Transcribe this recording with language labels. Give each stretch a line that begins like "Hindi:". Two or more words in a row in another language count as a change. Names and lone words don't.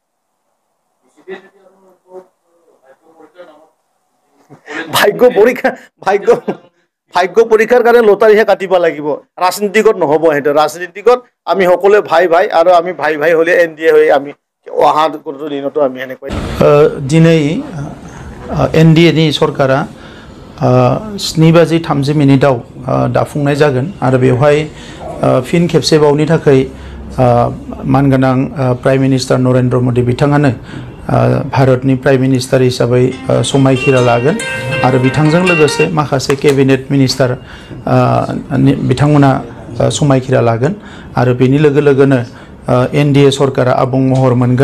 Assamese: ভাগ্য পৰীক্ষাৰ কাৰণে লটাৰীহে কাটিব লাগিব। ৰাজনীতিকত নহ'ব সেইটো। ৰাজনীতিকত আমি সকলোৱে ভাই আৰু আমি ভাই হ'লে NDA হৈ আমি অহা দিনতো আমি এনেকৈ
Bodo: दिनै NDAनि सरकारा 7:30 दाफुंनाय जागोन आरो बेवहाय फिन खेबसेबावनि थाखाय मानगोनां
English: prime minister
Bodo: नरेन्द्र मोदी बिथाङानो भारतनि
English: prime minister
Bodo: हिसाबै समायखिरा लागोन आरो बिथांजों लोगोसे माखासे
English: cabinet minister
Bodo: बिथांमोना समायखिरा लागोन आरो बेनि लोगोनो NDA सरकारा आबुं महर मोनगोन।